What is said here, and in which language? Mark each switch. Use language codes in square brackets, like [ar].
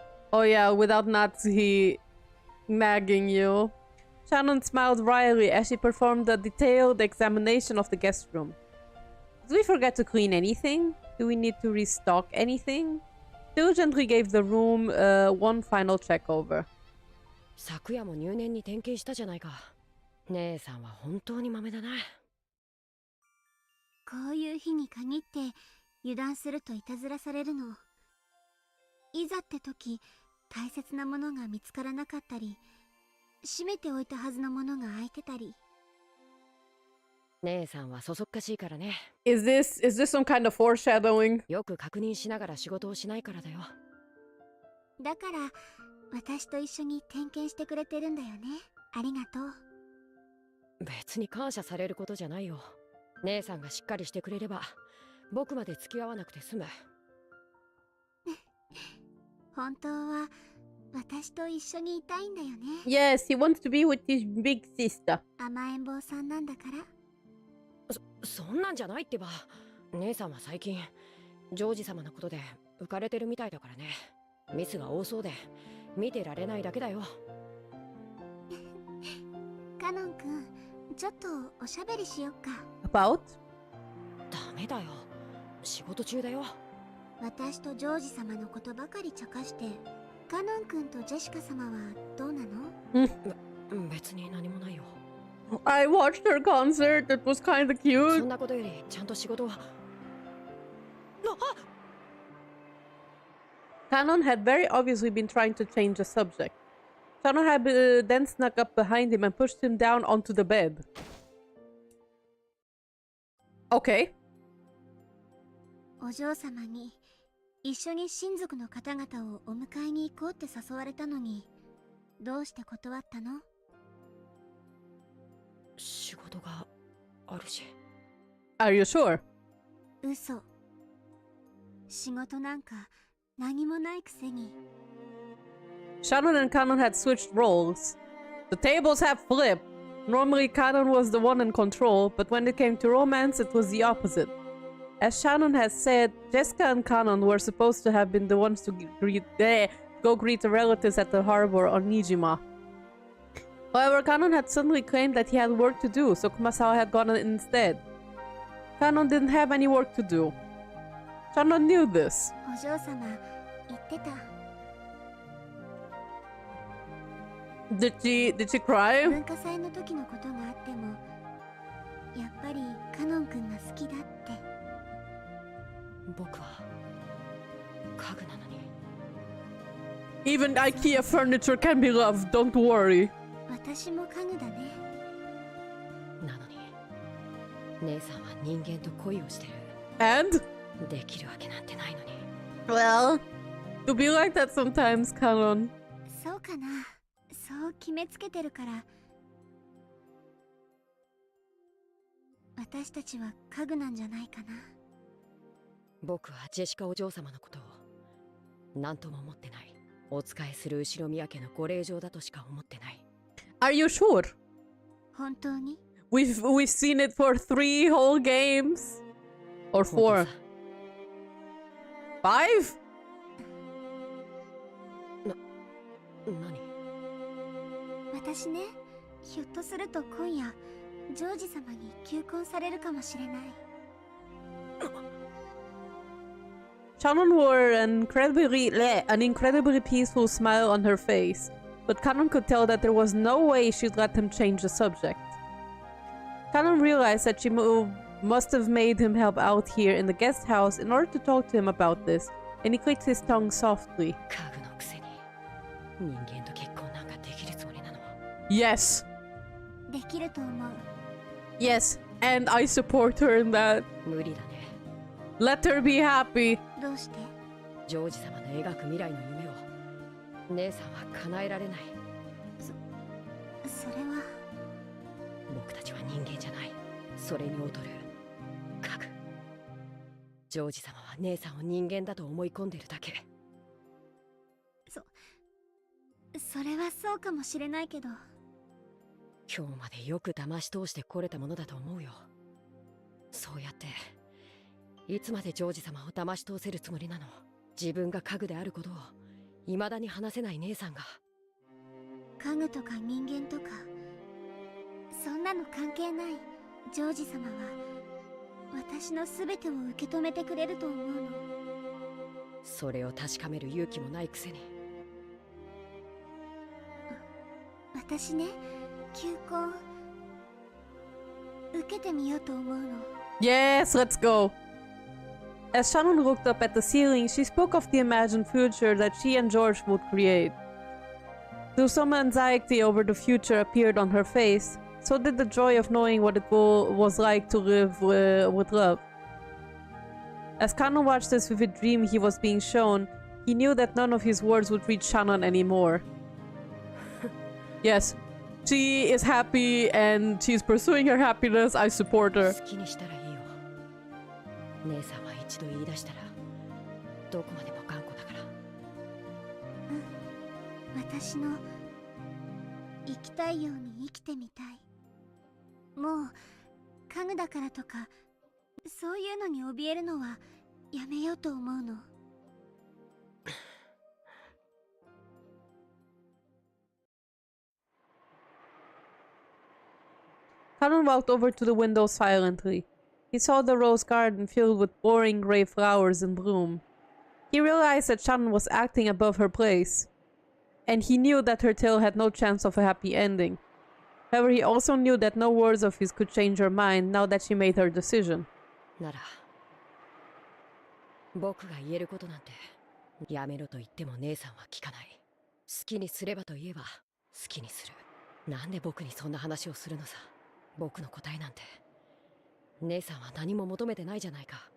[en] Oh yeah, without Natsuhi nagging you. Shannon smiled wryly as she performed a detailed examination of the guest room. Did we forget to clean anything? Do we need to restock anything? Diligently gave the room one final check over. [ja] 昨夜も入念に点検したじゃないか。姉さんは本当に豆だな。こういう日に限って油断するといたずらされるの。いざって時、大切なものが見つからなかったり、閉めておいたはずのものが開いてたり。姉さんはそそっかしいからね。 [en] Is this some kind of foreshadowing? [ja] よく確認しながら仕事をしないからだよ。だから私と一緒に点検してくれてるんだよね。ありがとう。別に感謝されることじゃないよ。姉さんがしっかりしてくれれば僕まで付き合わなくて済む。本当は私と一緒にいたいんだよね。 [en] Yes, he wants to be with his big sister. [ja] 甘えん坊さんなんだから。そんなんじゃないってば。姉さんは最近ジョージ様のことで浮かれてるみたいだからね。ミスが多そうで見てられないだけだよ。カノン君、ちょっとおしゃべりしよっか。 [en] About? [ja] ダメだよ。仕事中だよ。私とジョージ様のことばかり茶化して、カノン君とジェシカ様はどうなの？別に何もないよ。 [en] I watched her concert. It was kind of cute. [ja] そんなことよりちゃんと仕事は。 [en] Kanon had very obviously been trying to change the subject. Shannon had then snuck up behind him and pushed him down onto the bed. Okay. [ja] お嬢様に一緒に親族の方々をお迎えに行こうって誘われたのに、どうして断ったの？仕事があるし。 [en] Are you sure? [ja] 嘘。仕事なんか何もないくせに。 [en] Shannon and Kanon had switched roles. The tables have flipped. Normally Kanon was the one in control, but when it came to romance, it was the opposite. As Shannon has said, Jessica and Kanon were supposed to have been the ones to go greet the relatives at the harbor on Nijima. However, Kanon had suddenly claimed that he had work to do, so Kumasawa had gone instead. Kanon didn't have any work to do. Shannon knew this. [ja] お嬢様、言ってた。 [en] Did she cry? [ja] 文化祭の時のことがあっても、やっぱりカノン君が好きだって。僕は家具なのに。 [en] Even IKEA furniture can be loved, don't worry. [ja] 私も家具だね。なのに姉さんは人間と恋をしてる。 [en] And? [ja] できるわけなんてないのに。 [en] Well, you'll be like that sometimes, Canon. [ja] そうかな。そう決めつけてるから。私たちは家具なんじゃないかな。僕はジェシカお嬢様のことを何とも思ってない。お仕えする後ろ宮家のご令嬢だとしか思ってない。 [en] Are you sure? [ja] 本当に？ [en] We've seen it for 3 whole games? Or 4? 5? [ja] 何？私ね、ひょっとすると今夜ジョージ様に求婚されるかもしれない。 [en] Shannon wore an incredibly peaceful smile on her face, but Canon could tell that there was no way she'd let him change the subject. Canon realized that she must have made him help out here in the guest house in order to talk to him about this, and he clicked his tongue softly. [ja] 家具のくせに人間と結婚なんかできるつもりなの？ [en] Yes. [ja] できると思う。 [en] Yes, and I support her in that. [ja] 無理だね。 [en] Let her be happy. [ja] どうして？ジョージ様の描く未来の夢を姉さんは叶えられない。それは。僕たちは人間じゃない。それに劣る家具。ジョージ様は姉さんを人間だと思い込んでるだけ。それはそうかもしれないけど。今日までよく騙し通してこれたものだと思うよ。そうやっていつまでジョージ様を騙し通せるつもりなの？自分が家具であることを未だに話せない姉さんが。家具とか人間とかそんなの関係ない。ジョージ様は私の全てを受け止めてくれると思うの。それを確かめる勇気もないくせに。私ね、求婚受けてみようと思うの。 [en] Yes, let's go. As Shannon looked up at the ceiling, she spoke of the imagined future that she and George would create. Though some anxiety over the future appeared on her face, so did the joy of knowing what it was like to live with love. As Kanon watched this vivid dream he was being shown, he knew that none of his words would reach Shannon anymore. Yes, she is happy and she's pursuing her happiness. I support her. [ja] 好きにしたらいいよ。姉さんは一度言い出したらどこまでも頑固だから。私の生きたいように生きてみたい。もう家具だからとかそういうのに怯えるのはやめようと思うの。 [en] Kanon walked over to the window silently. He saw the rose garden filled with boring gray flowers in bloom. He realized that Shannon was acting above her place, and he knew that her tale had no chance of a happy ending. However, he also knew that no words of his could change her mind now that she made her decision. [ja] なら僕が言えることなんてやめろと言っても姉さんは聞かない。好きにすればと言えば好きにする。なんで僕にそんな話をするのさ。僕の答えなんて姉さんは何も求めてないじゃないか。